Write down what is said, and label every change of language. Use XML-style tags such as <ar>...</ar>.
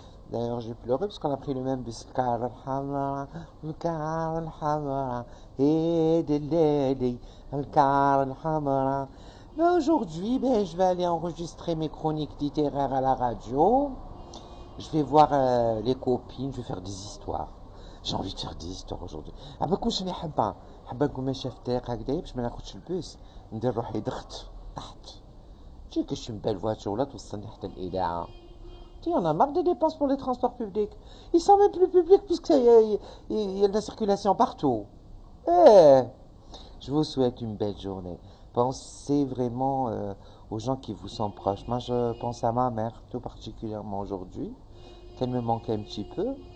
<fr>D'ailleurs, j'ai pleuré parce qu'on a pris le même bus. Car al-Hamra, al-Car al-Hamra, et de l'Eli, al-Car al-Hamra. Mais aujourd'hui, ben, je vais aller enregistrer mes chroniques littéraires à la radio. Je vais voir les copines, je vais faire des histoires. J'ai envie de faire des histoires aujourd'hui.</fr> <ar>كون شنو حابه نكون ماشيه في الطريق هكذايا باش ما ناخذش البوس ندير روحي ضغط تحت تجي كاش بال فواتور توصلني حتى الاذاعه.</ar> <fr>Tu en as marre des dépenses pour les transports publics. Ils sont même plus publics puisqu'il y a de la circulation partout. Eh, je vous souhaite une belle journée. Pensez vraiment aux gens qui vous sont proches. Moi, je pense à ma mère, tout particulièrement aujourd'hui, qu'elle me manque un petit peu.</fr>